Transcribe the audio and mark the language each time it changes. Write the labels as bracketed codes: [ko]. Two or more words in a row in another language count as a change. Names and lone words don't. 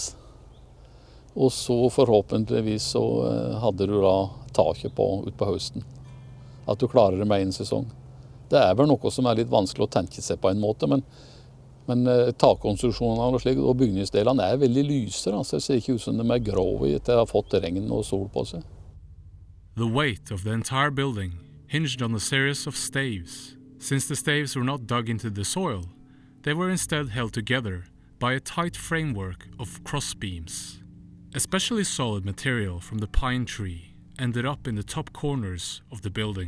[no] Og så forhåpentligvis så hadde du da taket ut på høsten. At du klarer det med en sesong. Det er vel noe som er litt vanskelig å tenke seg på en måte, men takkonstruksjonene og bygningsdelene er veldig lyse. Altså, det ser ikke ut som de er grove etter å ha fått regn og sol på seg. [en] The weight of the entire building hinged on a series of staves. Since the staves were not dug into the soil, they were instead held together by a tight framework of crossbeams. Especially solid material from the pine tree ended up in the top corners of the building.